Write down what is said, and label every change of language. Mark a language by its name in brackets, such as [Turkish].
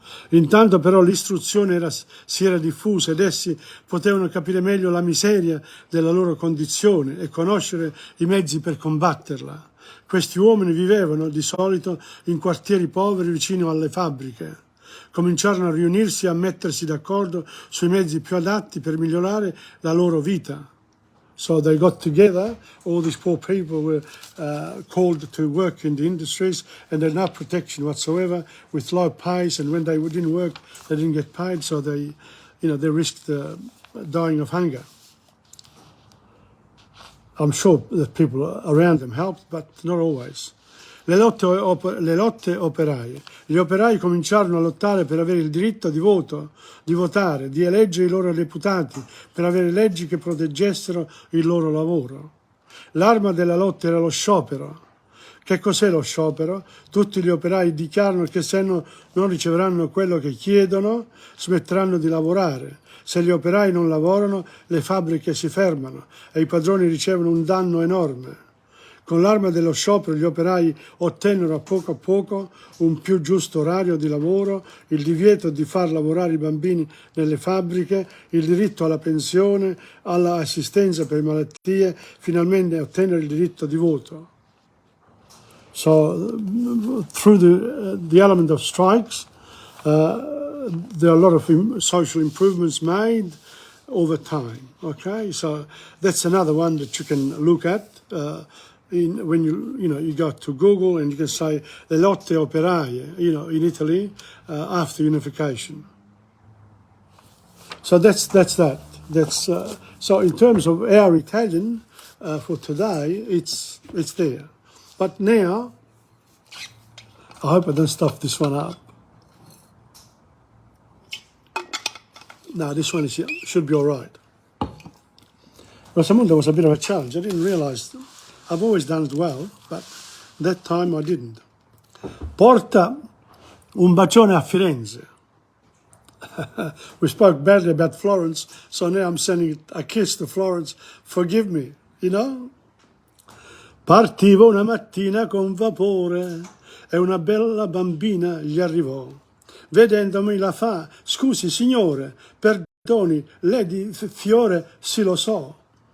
[Italian] Intanto però l'istruzione si era diffusa ed essi potevano capire meglio la miseria della loro condizione e conoscere i mezzi per combatterla. Questi uomini vivevano di solito in quartieri poveri vicino alle fabbriche. Cominciarono a riunirsi e a mettersi d'accordo sui mezzi più adatti per migliorare la loro vita. [English] So they got together, all these poor people were called to work in the industries and they had no protection whatsoever with low pays, and when they didn't work, they didn't get paid, so they risked dying of hunger. I'm sure that people around them helped, but not always. [Italian] Le lotte operaie. Gli operai cominciarono a lottare per avere il diritto di voto, di votare, di eleggere i loro deputati, per avere leggi che proteggessero il loro lavoro. L'arma della lotta era lo sciopero. Che cos'è lo sciopero? Tutti gli operai dichiarano che se non riceveranno quello che chiedono, smetteranno di lavorare. Se gli operai non lavorano, le fabbriche si fermano e i padroni ricevono un danno enorme. Con l'arma dello sciopero gli operai ottennero a poco un più giusto orario di lavoro, il divieto di far lavorare i bambini nelle fabbriche, il diritto alla pensione, all'assistenza per malattie, finalmente ottennero il diritto di voto. [English] So, through the element of strikes, there are a lot of social improvements made over time. Okay, so that's another one that you can look at. When you go to Google and you can say le lotte operaie, in Italy after unification. So that's that. So in terms of our Italian for today, it's there. But now, I hope I don't stuff this one up. No, this one should be all right. Rosamunde was a bit of a challenge. I didn't realize. I've always done it well, but that time I didn't. Porta un bacione a Firenze. We spoke badly about Florence, so now I'm sending a kiss to Florence. Forgive me, [Italian] Partivo una mattina con vapore e una bella bambina gli arrivò. Vedendomi la fa, scusi signore, perdoni, lei di Fiore sì lo so.